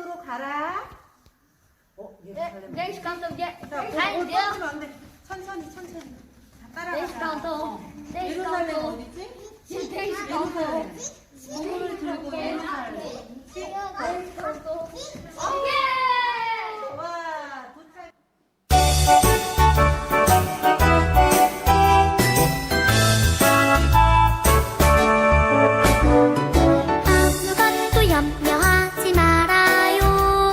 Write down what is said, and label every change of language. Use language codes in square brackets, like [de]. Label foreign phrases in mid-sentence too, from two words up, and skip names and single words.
[ko] 가라. [nl] Deze kant op. [ko] 자, [nl] Hij deel. [ko] 떨어지면 안 돼. 천천히. 자, 따라가. [nl] Deze kant op. Deze 예루살렘 kant op. [ko] 어디지? [nl] Deze kant op. [ko] 몸을 들고 예루살렘. [nl] Deze kant op. [ko] 예! 와, 도착. 아무것도 염려하지 말아요.